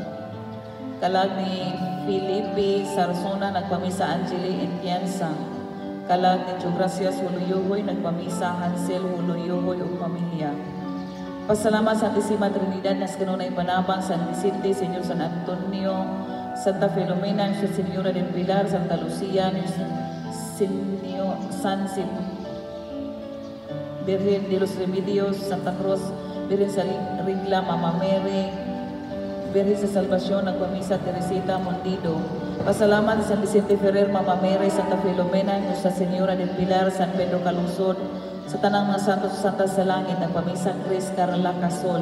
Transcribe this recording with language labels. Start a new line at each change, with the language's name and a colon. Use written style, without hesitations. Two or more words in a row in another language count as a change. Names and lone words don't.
Cebuano: Kalag ni Felipe Sarsona, nagpamisa Angeli Entienza. Kalag ni Jogracias Huluyuhoy, nagpamisa Hansel Huluyuhoy o pamilya. Pasalamat sa Santisima Trinidad nas kanunay panabang, San Vicente, Señor San Antonio, Santa Filomena, Señora del Pilar, Santa Lucia, Señor San Virgen de los Remedios, Santa Cruz, Virgen sa Rigla, Mama Mary, Virgen sa Salvación, nagpamisa Teresita Mondido. Pasalamat sa San Vicente Ferrer, Mama Mary, Santa Filomena, Nuestra Señora del Pilar, San Pedro Calungsod, sa tanang mga santos sa Santa sa Langit, nagpamisa Chris Carla Casol.